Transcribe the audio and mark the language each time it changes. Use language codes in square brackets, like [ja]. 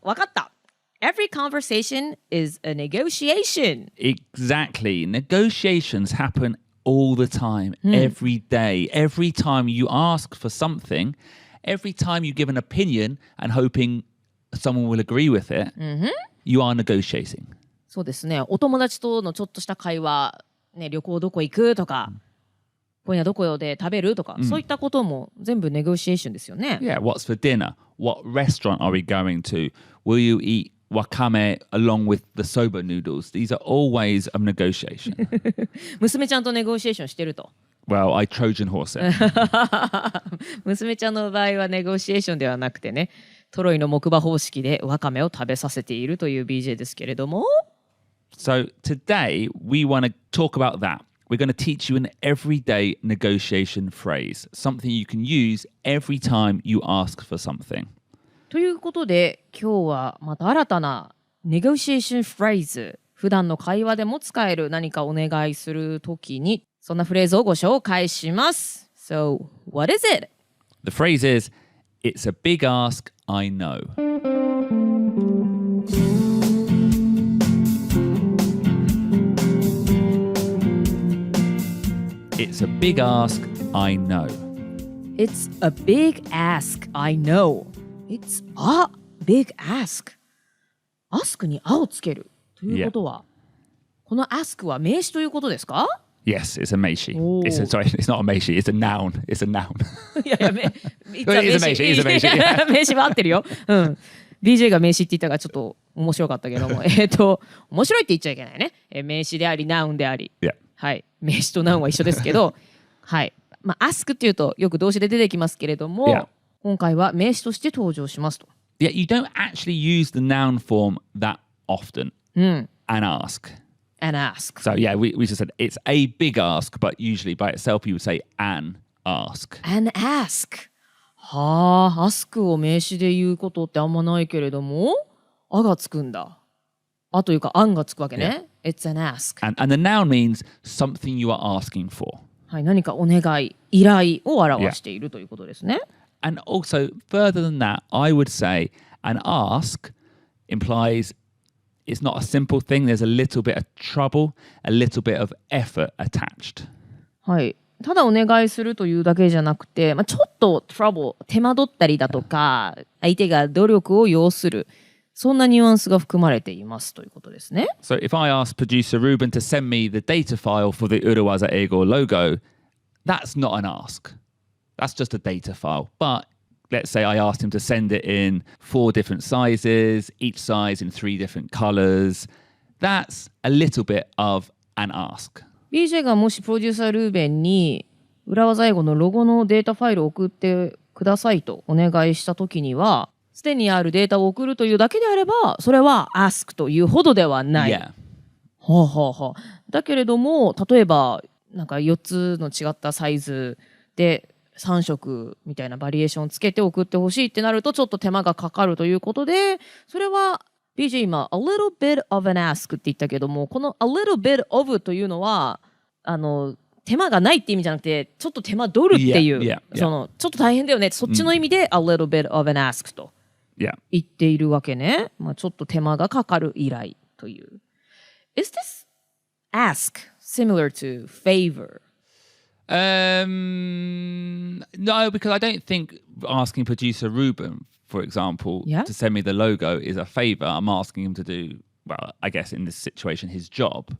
[ja] わかった。 [en] Every conversation is a negotiation. Exactly. Negotiations happen all the time, every day. Every time you ask for something, every time you give an opinion and hoping someone will agree with it, you are negotiating. [ja] そうですね。お友達とのちょっとした会話、ね、旅行どこ行くとか、今夜どこで食べるとか、そういったことも全部ネゴシエーションですよね。 [en] Yeah, what's for dinner? What restaurant are we going to? Will you eat wakame along with the soba noodles? These are all ways of negotiation. [ja] 娘ちゃんとネゴシエーションしてると。 [en] Well, I Trojan horse it. [ja] 娘ちゃんの場合はネゴシエーションではなくてね、トロイの木馬方式でワカメを食べさせているという BJ ですけれども。 [en] So today we want to talk about that. We're going to teach you an everyday negotiation phrase, something you can use every time you ask for something. [ja] ということで、今日はまた新たなネゴシエーションフレーズ、普段の会話でも使える何かお願いするときに、そんなフレーズをご紹介します。 [en] So, what is it? The phrase is, it's a big ask, I know. It's a big ask, I know. It's a big ask, I know. It's a big ask. [ja] ask にあをつけるということは、この ask は名詞ということですか？ [en] Yes, it's a meishi. Oh. Sorry, it's not a meishi, it's a noun. It's a noun. [ja] いやいや、 [en] It is a 名詞 it is a 名詞 [ja] 名詞は合ってるよ。うん。 BJ が名詞って言ったからちょっと面白かったけども、面白いって言っちゃいけないね。名詞であり、ナウンであり。 [en] Yeah. [ja] はい。名詞とナウンは一緒ですけど、はい。まあ、ask っていうとよく動詞で出てきますけれども、 [en] Yeah. [ja] 今回は名詞として登場しますと。 [en] Yeah, you don't actually use the noun form that often. An ask. An ask. So yeah, we just said it's a big ask, but usually by itself you would say an ask. An ask. [ja] はあ、ask を名詞で言うことってあんまないけれども、あがつくんだ。あというか、anがつくわけね。 [en] It's an ask. And the noun means something you are asking for. [ja] はい、何かお願い、依頼を表しているということですね。 [en] And also, further than that, I would say an ask implies it's not a simple thing. There's a little bit of trouble, a little bit of effort attached. [ja] はい。ただお願いするというだけじゃなくて、ちょっと trouble、手間取ったりだとか、相手が努力を要する、そんなニュアンスが含まれていますということですね。 [en] So if I ask producer Ruben to send me the data file for the Urawaza Eigo logo, that's not an ask. That's just a data file. But let's say I asked him to send it in 4 different sizes, each size in 3 different colors. That's a little bit of an ask. [ja] BJ がもしプロデューサールーベンに裏技英語のロゴのデータファイルを送ってくださいとお願いしたときには、すでにあるデータを送るというだけであれば、それは ask というほどではない。 [en] Yeah. [ja] はあはあはあ。だけれども、例えばなんか4つの違ったサイズで3色みたいなバリエーションつけて送ってほしいってなるとちょっと手間がかかるということで、それは BJ 今 [en] a little bit of an ask [ja] って言ったけども、この [en] a little bit of [ja] というのは手間がないって意味じゃなくてちょっと手間取るっていう、そのちょっと大変だよね、そっちの意味で a little bit of an ask と言っているわけね。ちょっと手間がかかる依頼という。 [en] Is this ask similar to favor? No, because I don't think asking producer Ruben, for example, to send me the logo is a favor. I'm asking him to do, well, I guess in this situation, his job.